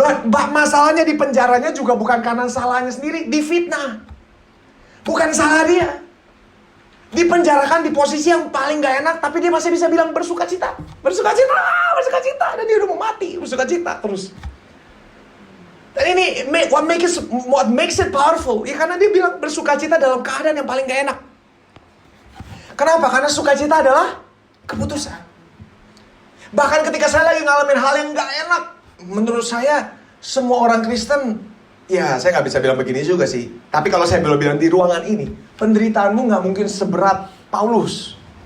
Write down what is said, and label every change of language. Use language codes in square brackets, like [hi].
[id] Masalahnya di penjaranya juga bukan karena salahnya sendiri, difitnah. Bukan salah dia. Dipenjarakan di posisi yang paling gak enak, tapi dia masih bisa bilang bersukacita. Bersukacita, bersukacita. Dan dia udah mau mati, bersukacita terus. Dan ini, [en] what makes it powerful? [id] Ya karena dia bilang bersukacita dalam keadaan yang paling gak enak. Kenapa? Karena sukacita adalah keputusan. Bahkan ketika saya lagi ngalamin hal yang gak enak, menurut saya semua orang Kristen, ya saya gak bisa bilang begini juga sih. Tapi kalau saya bilang di ruangan ini, penderitaanmu gak mungkin seberat Paulus.